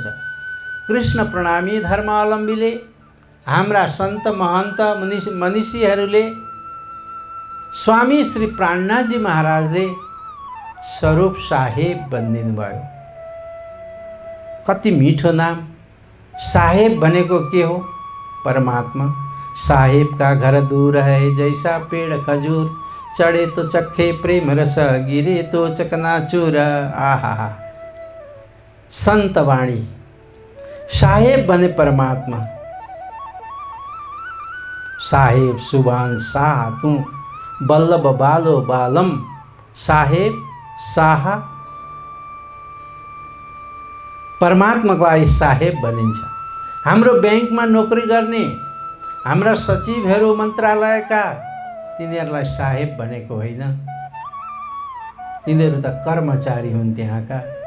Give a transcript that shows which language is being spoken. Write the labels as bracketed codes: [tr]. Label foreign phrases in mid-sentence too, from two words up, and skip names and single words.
[ne] कृष्ण प्रणामी धर्मावलम्बीले, हाम्रा सन्त महन्त मनीषीहरूले, स्वामी श्री प्राणनाथजी महाराजले स्वरूप साहेब भनिदिनु भयो। कति मिठो नाम। साहेब भनेको के हो? परमात्मा। [hi] साहेब का घर दूर है जैसा पेड़ खजूर, चढ़े तो चखे प्रेम रस, गिरे तो चकनाचूर। [ne] आहा, संत वाणी। साहेब बने परमात्मा। [hi] साहेब सुभान शाह तू, बल्लभ बालो बालम। [ne] साहेब शाह परमात्मालाई साहेब भनिन्छ। हाम्रो ब्याङ्कमा नोकरी गर्ने हाम्रा सचिवहरू मन्त्रालयका, तिनीहरूलाई साहेब भनेको होइन, तिनीहरू त कर्मचारी हुन् त्यहाँका।